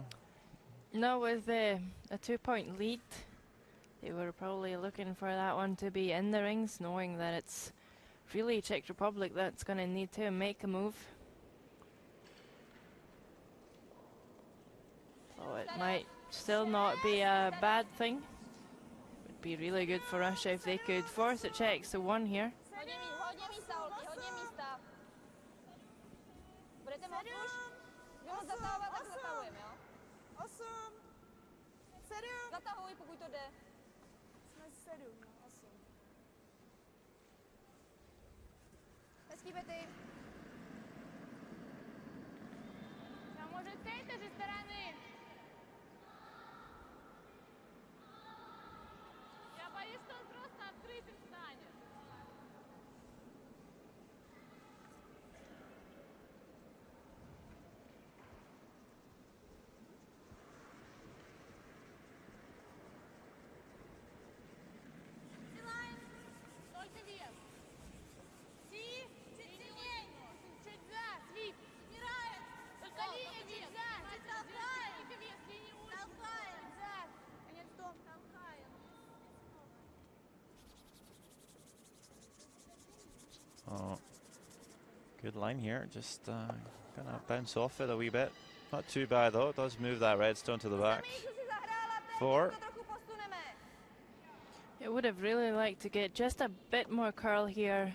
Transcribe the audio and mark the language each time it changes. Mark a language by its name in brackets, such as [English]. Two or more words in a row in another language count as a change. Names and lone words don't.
[English] No, with a 2-point lead, they were probably looking for that one to be in the rings, knowing that it's really Czech Republic that's going to need to make a move. So it might still not be a bad thing. It would be really good for Russia if they could force the Czechs to 1 here. [Czech] Zatahuj, pokud to jde. Jsme 7, no, 8. Hezký, Betty. [Russian] А может с этой же стороны? Я боюсь, что он просто открытым станет. Только вес. Си, чуть за, свип. Только линия чуть за. Только вес, линия очень. За. Конец дом. [English] Oh, good line here. Just gonna bounce off it a wee bit. Not too bad though. It does move that redstone to the back. 4. I would have really liked to get just a bit more curl here.